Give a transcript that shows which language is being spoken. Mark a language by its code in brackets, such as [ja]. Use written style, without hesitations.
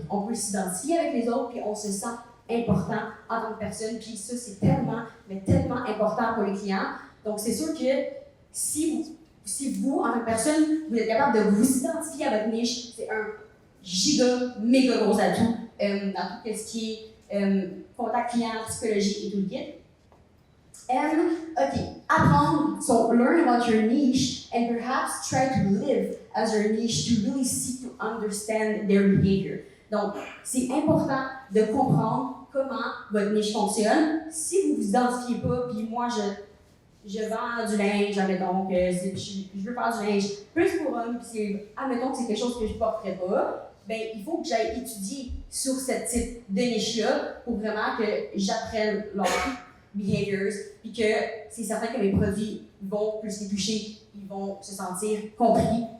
[fr] On peut s'identifier avec les autres, puis on se sent important en tant que personne, puis ça, c'est tellement, mais tellement important pour les clients. Donc, c'est sûr que si vous, en tant que personne, vous êtes capable de vous identifier à votre niche, c'est un giga, méga gros atout dans tout ce qui est contact client, psychologie et tout le kit. [en] OK, [fr] apprendre, [en] so learn about your niche and perhaps try to live as your niche to really seek to understand their behavior. [fr] Donc, c'est important de comprendre comment votre niche fonctionne. Si vous ne vous identifiez pas, puis moi, je vends du linge, admettons que je veux faire du linge plus pour hommes, puis admettons que c'est quelque chose que je ne porterais pas, ben il faut que j'aille étudier sur ce type de niche-là pour vraiment que j'apprenne leurs behaviors, puis que c'est certain que mes produits vont plus les toucher, ils vont se sentir compris.